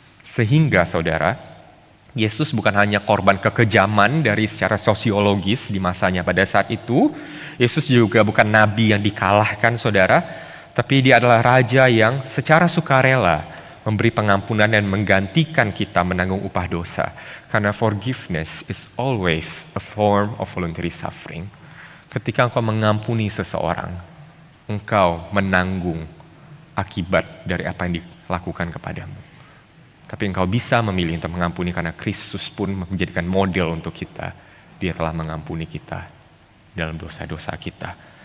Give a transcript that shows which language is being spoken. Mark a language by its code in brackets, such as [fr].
[id] Sehingga saudara, Yesus bukan hanya korban kekejaman dari secara sosiologis di masanya pada saat itu. Yesus juga bukan nabi yang dikalahkan saudara, tapi dia adalah raja yang secara sukarela memberi pengampunan dan menggantikan kita menanggung upah dosa. Karena [en] forgiveness is always a form of voluntary suffering. [id] Ketika engkau mengampuni seseorang, engkau menanggung akibat dari apa yang dilakukan kepadamu. Tapi engkau bisa memilih untuk mengampuni karena Kristus pun menjadikan model untuk kita. Dia telah mengampuni kita dalam dosa-dosa kita.